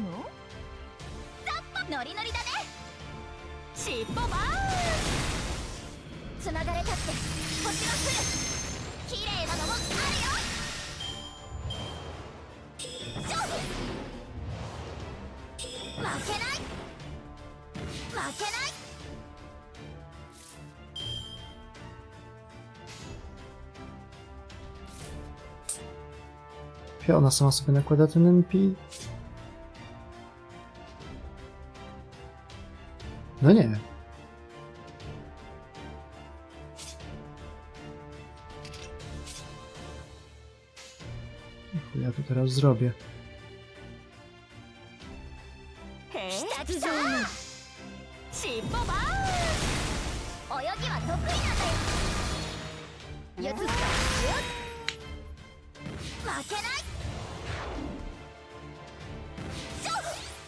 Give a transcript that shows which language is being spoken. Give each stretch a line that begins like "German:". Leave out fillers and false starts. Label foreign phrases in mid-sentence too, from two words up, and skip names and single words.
Japanese: ザッパノリノリだね。尻尾バーン。つながれたって星が来る。綺麗なのもあるよ。勝負。負けない。負けない。
Polish: Ona sama sobie nakłada ten NP. No nie. Ja to teraz zrobię.
Japanese: 来た来た。尻尾バーン。泳ぎは得意なんだよ。やつった。負けない。勝負。